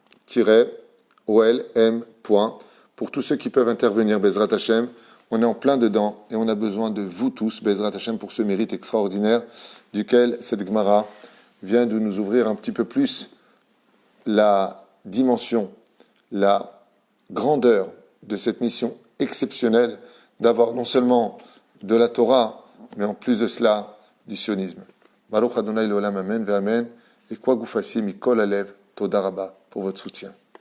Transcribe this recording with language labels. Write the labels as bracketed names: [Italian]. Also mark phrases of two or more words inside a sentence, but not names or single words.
[French] Pour tous ceux qui peuvent intervenir, [Hebrew] בעזרת השם, [French] on est en plein dedans et on a besoin de vous tous, [Hebrew] בעזרת השם, [French] pour ce mérite extraordinaire duquel cette Gemara vient de nous ouvrir un petit peu plus la dimension, la grandeur de cette mission exceptionnelle d'avoir non seulement de la Torah, mais en plus de cela, du sionisme. [Hebrew] ברוך אדוני לעולם אמן ואמן. [French] Et quoi que vous fassiez, [Hebrew] מכל הלב תודה רבה, [French] pour votre soutien.